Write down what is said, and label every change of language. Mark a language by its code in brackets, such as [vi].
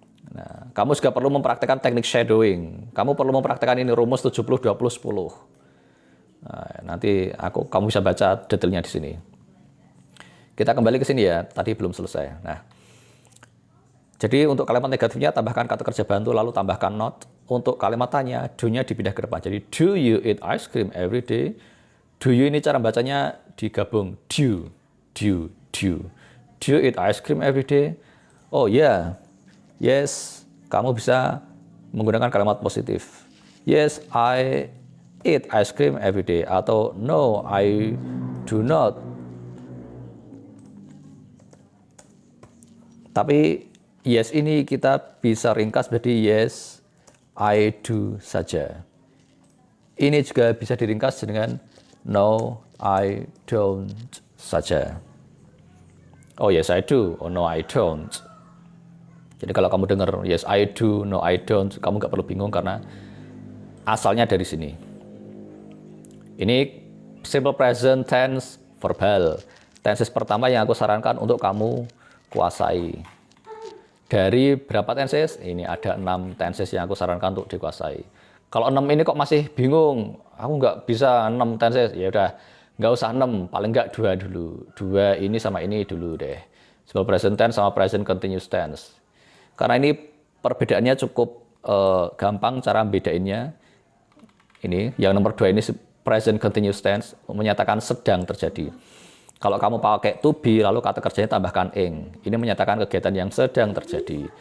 [id] Nah, kamu juga perlu mempraktekkan teknik shadowing. Kamu perlu mempraktekkan ini rumus 70-20-10. Nah, nanti kamu bisa baca detailnya di sini. Kita kembali ke sini ya, tadi belum selesai. Nah, jadi untuk kalimat negatifnya tambahkan kata kerja bantu lalu tambahkan not. untuk kalimat tanya, do-nya dipindah ke depan. [en] Jadi, do you eat ice cream every day? Do you [id] ini cara bacanya digabung. [en] Do. Do you eat ice cream every day? Oh yeah. Yes. [id] Kamu bisa menggunakan kalimat positif. [en] Yes, I eat ice cream every day. [id] Atau [en] no, I do not. [id] Tapi yes ini kita bisa ringkas menjadi [en] yes, I do [id] saja. Ini juga bisa diringkas dengan [en] no, I don't [id] saja. [en] Oh yes, I do. Oh no, I don't. [id] Jadi kalau kamu dengar [en] yes, I do, no, I don't, [id] kamu nggak perlu bingung karena asalnya dari sini. Ini simple present tense verbal. Tenses pertama yang aku sarankan untuk kamu kuasai. Dari berapa tenses? Ini ada 6 tenses yang aku sarankan untuk dikuasai. Kalau 6 ini kok masih bingung, aku nggak bisa 6 tenses, ya udah nggak usah 6, paling nggak 2 dulu. 2 ini sama ini dulu deh. Simple present tense sama present continuous tense. Karena ini perbedaannya cukup gampang cara bedainnya. Ini yang nomor 2 ini present continuous tense menyatakan sedang terjadi. Kalau kamu pakai to be lalu kata kerjanya tambahkan ing, ini menyatakan kegiatan yang sedang terjadi.